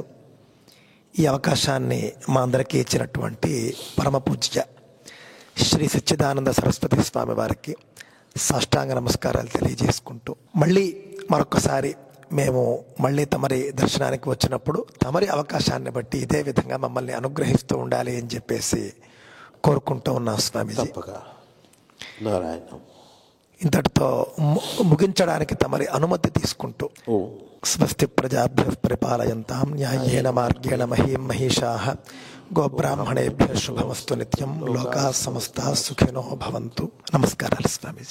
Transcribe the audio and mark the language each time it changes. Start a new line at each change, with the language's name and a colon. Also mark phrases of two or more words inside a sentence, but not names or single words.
Telugu: ఈ అవకాశాన్ని మా అందరికీ ఇచ్చినటువంటి పరమ పూజ్య శ్రీ సచ్చిదానంద సరస్వతి స్వామి వారికి సాష్టాంగ నమస్కారాలు తెలియజేసుకుంటూ, మళ్ళీ మరొకసారి మేము మళ్ళీ తమరి దర్శనానికి వచ్చినప్పుడు తమరి అవకాశాన్ని బట్టి ఇదే విధంగా మమ్మల్ని అనుగ్రహిస్తూ ఉండాలి అని చెప్పేసి కోరుకుంటూ ఉన్నాం స్వామీజీ. తప్పగా నారాయణ. ఇంతటితో ముగించడానికి తమరి అనుమతి తీసుకుంటూ,
Sanskrit: స్వస్తి ప్రజాభ్యః పరిపాలయంతాం న్యాయేన మార్గేణ మహీం మహిషాః గోబ్రాహ్మణేభ్యః శుభమస్తు నిత్యం. లోకాః సమస్తాః సుఖినో భవంతు.
Telugu: నమస్కారాలు స్వామీజీ.